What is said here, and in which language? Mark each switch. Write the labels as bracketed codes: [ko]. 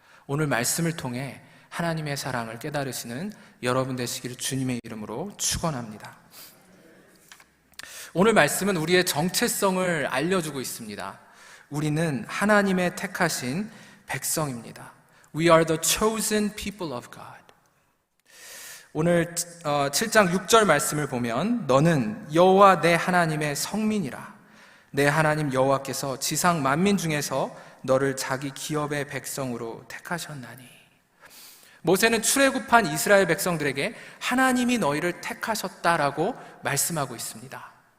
[ko] 오늘 말씀을 통해 하나님의 사랑을 깨달으시는 여러분 되시기를 주님의 이름으로 축원합니다. 오늘 말씀은 우리의 정체성을 알려주고 있습니다. 우리는 하나님의 택하신 백성입니다. [en] We are the chosen people of God. [ko] 오늘 7장 6절 말씀을 보면 너는 여호와 내 하나님의 성민이라. 내 하나님 여호와께서 지상 만민 중에서 너를 자기 기업의 백성으로 택하셨나니. 모세는 출애굽한 이스라엘 백성들에게 하나님이 너희를 택하셨다라고 말씀하고 있습니다.